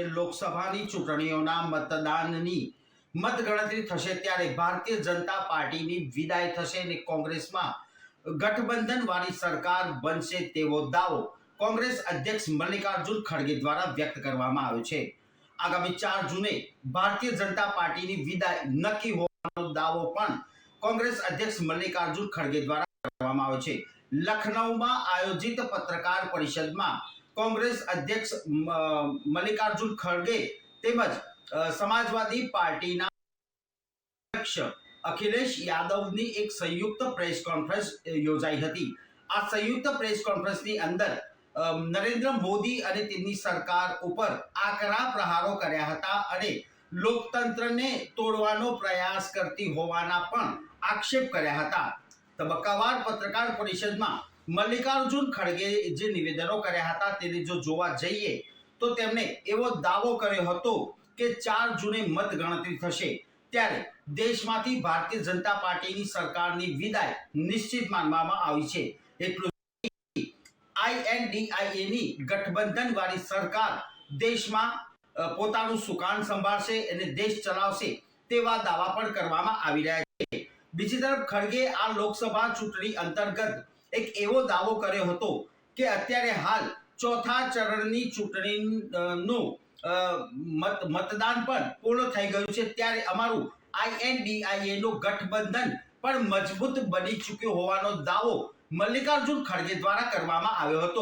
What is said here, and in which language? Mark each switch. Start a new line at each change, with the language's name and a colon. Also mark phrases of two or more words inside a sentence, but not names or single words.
Gujarati: લોકસભાની ચૂંટણીઓના મતદાનની મતગણતરી થશે ત્યારે ભારતીય જનતા પાર્ટીની વિદાય થશે ને કોંગ્રેસમાં ગઠબંધનવાળી સરકાર બનશે તેવો દાવો કોંગ્રેસ અધ્યક્ષ મલ્લિકાર્જુન ખડગે દ્વારા વ્યક્ત કરવામાં આવ્યો છે। આગામી 4 જૂને ભારતીય જનતા પાર્ટીની વિદાય નક્કી હોવાનો દાવો પણ કોંગ્રેસ અધ્યક્ષ મલ્લિકાર્જુન ખડગે દ્વારા કરવામાં આવ્યો છે। લખનઉમાં આયોજિત પત્રકાર પરિષદમાં કોંગ્રેસ અધ્યક્ષ મલ્લિકાર્જુન ખડગે તેમજ સમાજવાદી પાર્ટીના અધ્યક્ષ અખિલેશ યાદવની એક સંયુક્ત પ્રેસ કોન્ફરન્સ યોજાઈ હતી। આ સંયુક્ત પ્રેસ કોન્ફરન્સની અંદર નરેન્દ્ર મોદી અને તેમની સરકાર ઉપર આકરા પ્રહારો કર્યા હતા અને લોકતંત્રને તોડવાનો પ્રયાસ કરતી હોવાના પણ આક્ષેપ કર્યા હતા। તબક્કાવાર પત્રકાર પરિષદમાં મલ્લિકાર્જુન ખડગે જે નિવેદનો કર્યા હતા તેને જો જોવા જઈએ તો તેમણે એવો દાવો કર્યો હતો કે 4 જૂને મતગણતરી થશે ત્યારે દેશમાંથી ભારતીય જનતા પાર્ટીની સરકારની વિદાય નિશ્ચિત માનવામાં આવી છે। એટલું INDIA ની ગઠબંધનવાળી સરકાર દેશમાં પોતાનું સુકાન સંભાળશે અને દેશ ચલાવશે તેવા દાવા પણ કરવામાં આવી રહ્યા છે। બીજી તરફ ખડગે આ લોકસભા ચૂંટણી અંતર્ગત એક એવો દાવો કર્યો હતો કે અત્યારે હાલ ચોથા ચરણની ચૂંટણીનું મતદાન પણ પૂર્ણ થઈ ગયું છે ત્યારે અમારું INDIA નો ગઠબંધન પણ મજબૂત બની ચૂક્યો હોવાનો દાવો મલ્લિકાર્જુન ખડગે દ્વારા કરવામાં આવ્યો હતો।